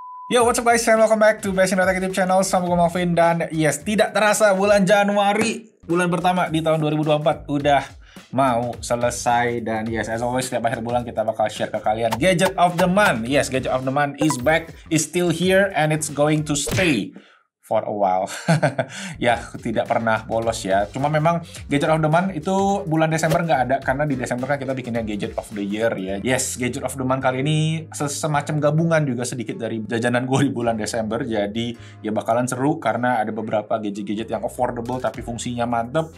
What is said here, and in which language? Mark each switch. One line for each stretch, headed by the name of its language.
English: Yo, what's up guys, and welcome back to Passion Tech YouTube channel.
Indonesian: Sama gue Malvin, dan yes, tidak terasa bulan Januari, bulan pertama di tahun 2024 udah mau selesai. Dan yes,
English: as always,
Indonesian: setiap akhir bulan kita bakal share ke kalian Gadget of the Month.
English: Yes, Gadget of the Month is back, is still here, and it's going to stay for a while.
Indonesian: Ya, tidak pernah bolos ya. Cuma memang Gadget of the Month itu bulan Desember nggak ada, karena di Desember kan kita bikinnya Gadget of the Year ya. Yes, Gadget of the Month kali ini semacam gabungan juga sedikit dari jajanan gue di bulan Desember. Jadi ya bakalan seru karena ada beberapa gadget-gadget yang affordable tapi fungsinya mantep.